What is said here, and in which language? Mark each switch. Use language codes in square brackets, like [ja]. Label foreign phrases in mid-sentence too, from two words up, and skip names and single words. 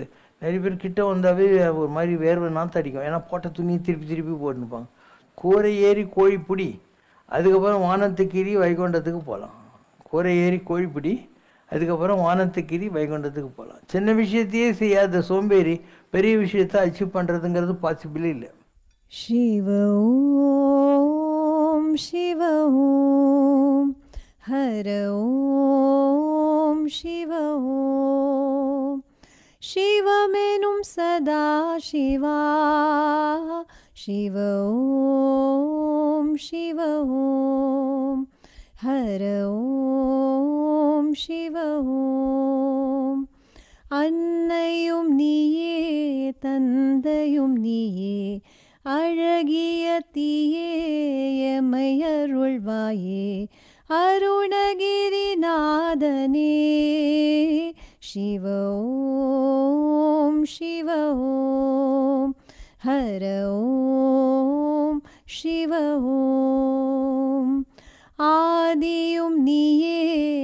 [ta] நிறைய பேர் கிட்ட வந்தாவே ஒரு மாதிரி வேர்வை நாற்று அடிக்கும், ஏன்னா போட்ட துணியை திருப்பி போட்டுருப்பாங்க. கூரை ஏறி கோழி பிடி, அதுக்கப்புறம் வானத்துக்கீறி வைகுண்டத்துக்கு போகலாம். கூரை ஏறி கோழி பிடி, அதுக்கப்புறம் வானத்துக்கீறி வைகுண்டத்துக்கு போகலாம். சின்ன விஷயத்தையே செய்யாத சோம்பேறி பெரிய விஷயத்தை அச்சீவ் பண்ணுறதுங்கிறது பாசிபிளே இல்லை. [sa] शिव ॐ शिव ॐ हर ॐ शिव ॐ शिवमेनुं सदा शिवा शिव ॐ शिव ॐ हर ॐ शिव ॐ [ta] அன்னையும் நீயே தந்தையும் நீயே அழகிய தீயே எமையருள்வாயே [sa] அருணகிரிநாதனே शिव ॐ शिव ॐ हर ॐ शिव ॐ [ta] ஆதியும் நீயே